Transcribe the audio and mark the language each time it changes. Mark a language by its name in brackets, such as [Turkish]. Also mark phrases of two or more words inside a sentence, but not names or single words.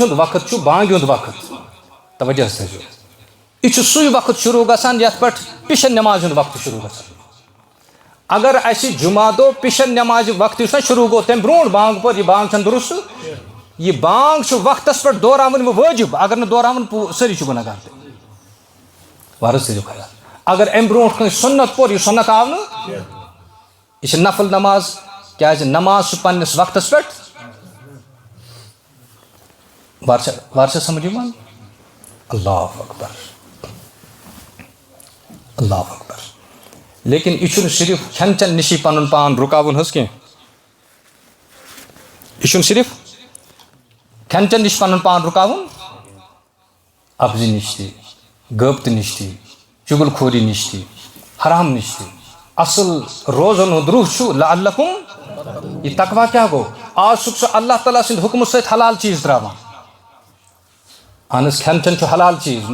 [Kashmiri] ہُنٛد وقت چھُ بانگہِ ہُنٛد وقت توجہ حظ تھٲیزیو یہ چھُ سُے وقت شروع گژھان یتھ پٮ۪ٹھ پِشن نمازِ ہُنٛد وقت شروع گژھان اگر اسہِ جمعہ دۄہ پِشن نمازِ وقت یُس نا شروع گوٚو تمہِ برونٛٹھ بانگ پٔر یہِ بانگ چھنہٕ درُست یہ بانگ چھُ وقتس پٮ۪ٹھ دورراوٕنۍ وۄنۍ وٲجِب اگر نہٕ دورراوُن سٲری چھِ گُناہ گار تہِ وارٕ تھٲیزیو خیال اگر امہِ برونٛٹھ کٲنٛسہِ سُنت پوٚر یہِ سُنت آو نہٕ یہ چھِ نفل نماز کیٛازِ نماز چھُ پننِس وقتس پٮ۪ٹھ وارٕ چھا سمجھ یِوان [Arabic] اللہ اکبر اللہ اکبر [Kashmiri] لیکن یہ چھُنہٕ صرف کھٮ۪ن چٮ۪ن نِشی پنُن پان رُکاوُن حظ کینٛہہ یہ چھُنہٕ صرف کھٮ۪ن چٮ۪ن نِش پنُن پان رُکاوُن ابزِ نِش تہِ غٲبتہٕ نِش تہِ چُگل خوری نِش تہِ حرام نِش تہِ اصل روزن ہُنٛد روح چھُ لعلکُم یہ تقوا کیٛاہ گوٚو آز چھُکھ ژٕ اللہ تعالیٰ سٕنٛدِ حُکمہٕ سۭتۍ حلال چیٖز ترٛاوان اہن حظ کھٮ۪ن چٮ۪ن چھُ حلال چیٖز